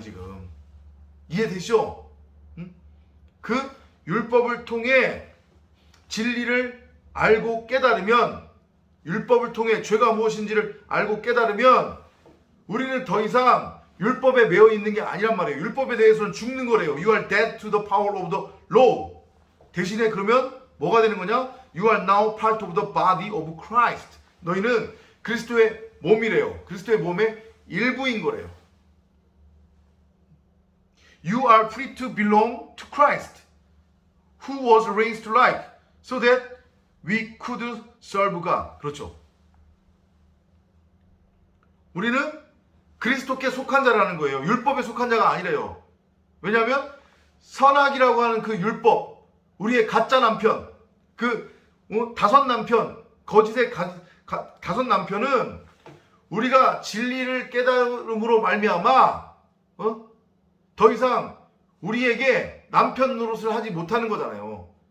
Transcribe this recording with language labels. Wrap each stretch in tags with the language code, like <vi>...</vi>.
<ko>지금 이해되시죠? 그 율법을 통해 진리를 알고 깨달으면, 율법을 통해 죄가 무엇인지를 알고 깨달으면 우리는 더 이상 율법에 매여 있는 게 아니란 말이에요. 율법에 대해서는 죽는 거래요.</ko> <en>You are dead to the power of the law.</en> <ko>대신에 그러면 뭐가 되는 거냐?</ko> <en>You are now part of the body of Christ.</en> <ko>너희는 그리스도의 몸이래요. 그리스도의 몸의 일부인 거래요.</ko> <en>You are free to belong to Christ, who was raised to life, so that we could serve God.</en> <ko>그렇죠. 우리는 그리스도께 속한 자라는 거예요. 율법에 속한 자가 아니래요. 왜냐하면 선악이라고 하는 그 율법, 우리의 가짜 남편, 그 다섯 남편, 거짓의 다섯 남편은 우리가 진리를 깨달음으로 말미암아 더 이상 우리에게 남편 노릇을 하지 못하는 거잖아요.</ko>